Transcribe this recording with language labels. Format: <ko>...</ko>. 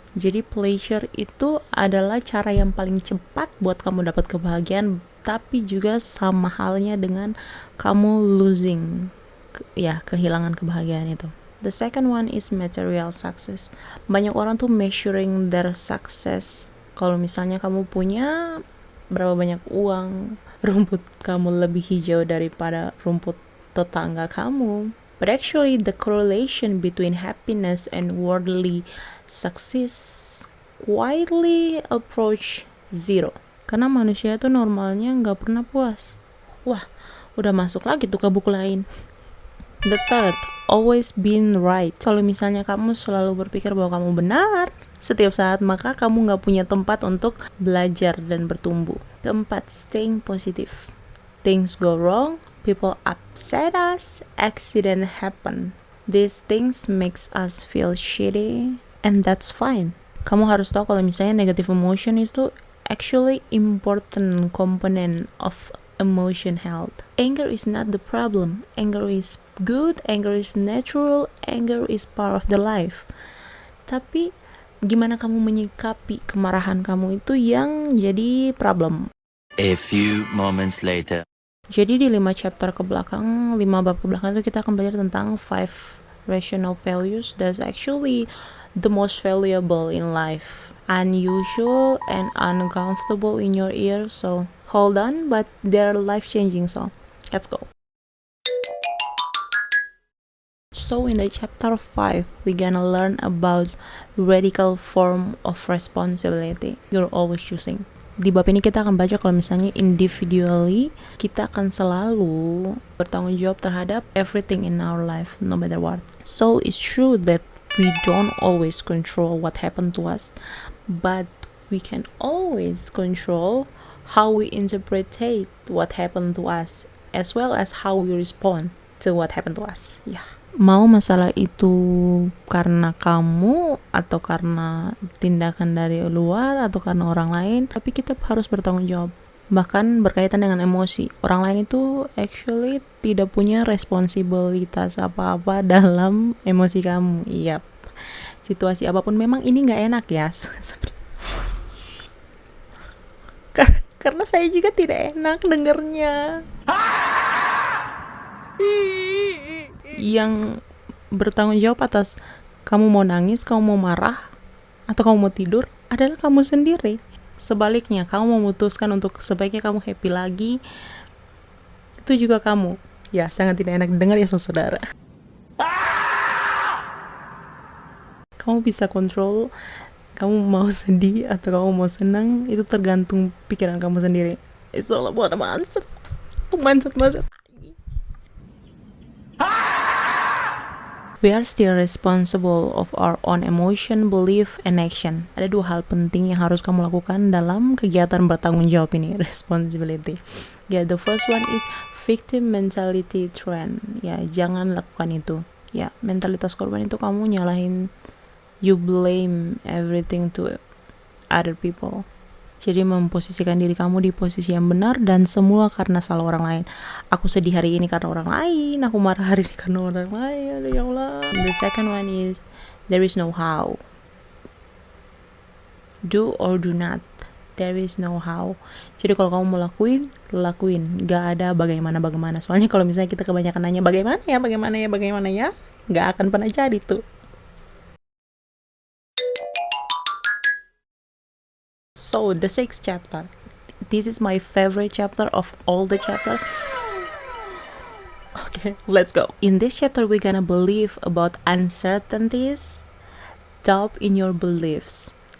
<id>Jadi pleasure itu adalah cara yang paling cepat buat kamu dapat kebahagiaan, tapi juga sama halnya dengan kamu losing, kehilangan kebahagiaan itu.</id> <en>The second one is material success.</en> <id>Banyak orang tuh</id> <en>measuring their success.</en> <id>Kalau misalnya kamu punya berapa banyak uang, rumput kamu lebih hijau daripada rumput tetangga kamu.</id> <en>But actually the correlation between happiness and worldly success quietly approach zero.</en> <id>Karena manusia itu normalnya nggak pernah puas. Wah, udah masuk lagi tuh ke buku lain.</id> <en>The third, always been right.</en> <id>Kalau misalnya kamu selalu berpikir bahwa kamu benar setiap saat, maka kamu nggak punya tempat untuk belajar dan bertumbuh.</id> <en>Keempat, staying positive. Things go wrong, people upset us, accident happen. These things makes us feel shitty, and that's fine.</en> <id>Kamu harus tahu kalau misalnya</id> <en>negative emotion itu actually important component of emotion health. Anger is not the problem. Anger is good, anger is natural, anger is part of the life.</en> <id>Tapi gimana kamu menyikapi kemarahan kamu itu yang jadi problem.</id> <en>A few moments later.</en> <id>Jadi di 5 chapter ke belakang, 5 bab ke belakang itu kita akan belajar tentang 5</id> <en>rational values that's actually the most valuable in life. Unusual and uncomfortable in your ear, so hold on, but they're life-changing, so let's go. So in the chapter 5, we're gonna learn about radical form of responsibility you're always choosing.</en> <id>Di bab ini kita akan baca kalau misalnya individually kita akan selalu bertanggung jawab terhadap</id> <en>everything in our life, no matter what. So it's true that we don't always control what happened to us, but we can always control how we interpret what happened to us, as well as how we respond to what happened to us.</en> <id>Mau masalah itu karena kamu atau karena tindakan dari luar atau karena orang lain, tapi kita harus bertanggung jawab. Bahkan berkaitan dengan emosi, orang lain itu actually tidak punya responsibilitas apa-apa dalam emosi kamu. Situasi apapun memang ini nggak enak ya. Karena saya juga tidak enak dengernya. Yang bertanggung jawab atas kamu mau nangis, kamu mau marah, atau kamu mau tidur adalah kamu sendiri. Sebaliknya, kamu memutuskan untuk sebaiknya kamu happy lagi, itu juga kamu. Sangat tidak enak dengar ya saudara. Kamu bisa kontrol kamu mau sedih atau kamu mau senang, itu tergantung pikiran kamu sendiri.</id> <en>It's all about the mindset. Mindset. We are still responsible of our own emotion, belief, and action.</en> <id>Ada 2 hal penting yang harus kamu lakukan dalam kegiatan bertanggung jawab ini, responsibility.</id> <en>The first one is victim mentality trend.</en> <id>Jangan lakukan itu. Mentalitas korban itu kamu nyalahin,</id> <en>you blame everything to other people.</en> <id>Jadi memposisikan diri kamu di posisi yang benar dan semua karena salah orang lain. Aku sedih hari ini karena orang lain, aku marah hari ini karena orang lain. Ya Allah.</id> <en>The second one is there is no how. Do or do not. There is no how.</en> <id>Jadi kalau kamu mau lakuin. Gak ada bagaimana. Soalnya kalau misalnya kita kebanyakan nanya bagaimana ya, gak akan pernah jadi tuh.</id> <en>So the 6th chapter. This is my favorite chapter of all the chapters. Okay, let's go. In this chapter, we're gonna believe about uncertainties, doubt in your beliefs.</en>